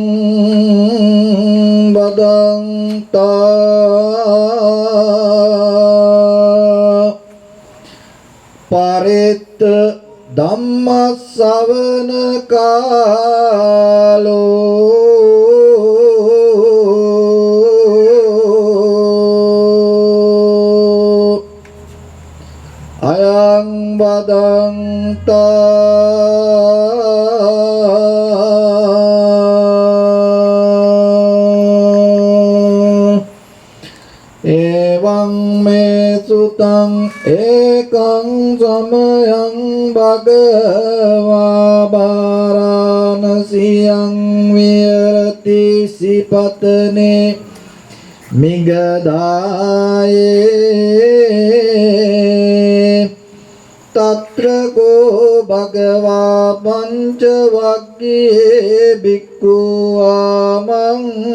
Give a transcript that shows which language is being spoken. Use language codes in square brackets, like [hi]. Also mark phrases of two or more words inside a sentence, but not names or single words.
[pi] බදන්තා පරෙත්ත ධම්මස්සවන කාලෝ අයං බදන්තා එවං මේ සුතං ඒකං සමයං භගවා වාරාණසියං විහෙරති සිපතනේ මිගදායේ තත්‍ර කෝ භගවා පංච වග්ගයේ භික්ඛු ආමං